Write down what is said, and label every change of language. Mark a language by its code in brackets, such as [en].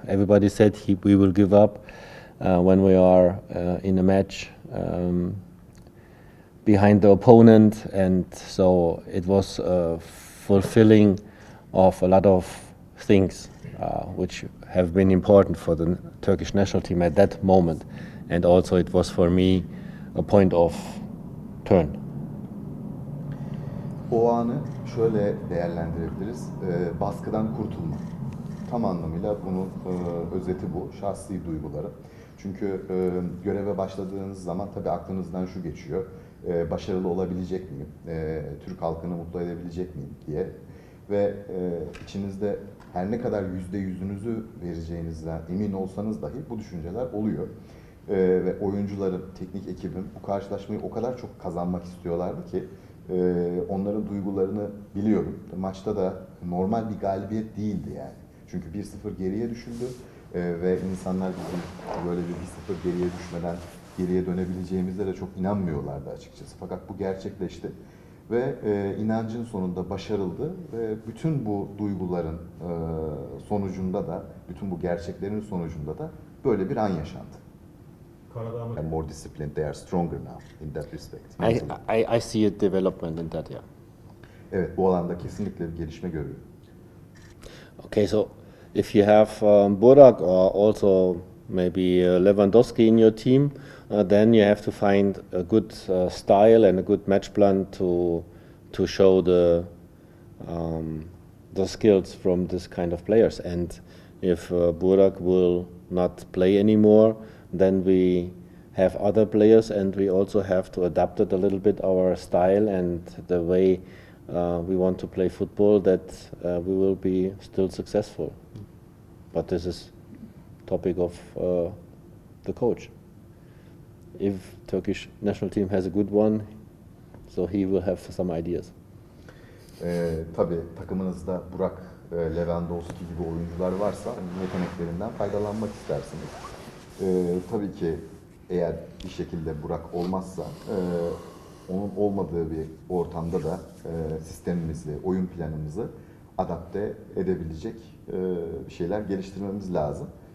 [en] Everybody said we will give up when we are in a match behind the opponent, and so it was fulfilling of a lot of things which have been important for the Turkish national team at that moment, and also it was for me a point of turn. [tr] O anı şöyle değerlendirebiliriz: baskıdan kurtulma. Tam anlamıyla bunun özeti bu, şahsi duyguları. Çünkü göreve başladığınız zaman tabii aklınızdan şu geçiyor: başarılı olabilecek miyim, Türk halkını mutlu edebilecek miyim diye. Ve içinizde her ne kadar %100'ünüzü vereceğinizden emin olsanız dahi bu düşünceler oluyor. Ve oyuncuların, teknik ekibin bu karşılaşmayı o kadar çok kazanmak istiyorlardı ki Onların duygularını biliyorum. Maçta da normal bir galibiyet değildi yani. Çünkü 1-0 geriye düşüldü ve insanlar bizim böyle bir 1-0 geriye düşmeden geriye dönebileceğimize de çok inanmıyorlardı açıkçası. Fakat bu gerçekleşti ve inancın sonunda başarıldı ve bütün bu duyguların sonucunda da, bütün bu gerçeklerin sonucunda da böyle bir an yaşandı. [en] And more disciplined, they are stronger now in that respect. I see a development in that, yeah. [tr] Evet, bu alanda kesinlikle bir gelişme görüyorum. [en] Okay, so if you have Burak or also maybe Lewandowski in your team, then you have to find a good style and a good match plan to show the skills from this kind of players. And if Burak will not play anymore, then we have other players, and we also have to adapt it a little bit, our style and the way we want to play football, that we will be still successful. But this is topic of the coach. If Turkish national team has a good one, so he will have some ideas. [tr] Tabii takımınızda Burak, Lewandowski gibi oyuncular varsa yeteneklerinden faydalanmak istersiniz. Tabii ki eğer bir şekilde Burak olmazsa onun olmadığı bir ortamda da sistemimizi, oyun planımızı adapte edebilecek bir şeyler geliştirmemiz lazım.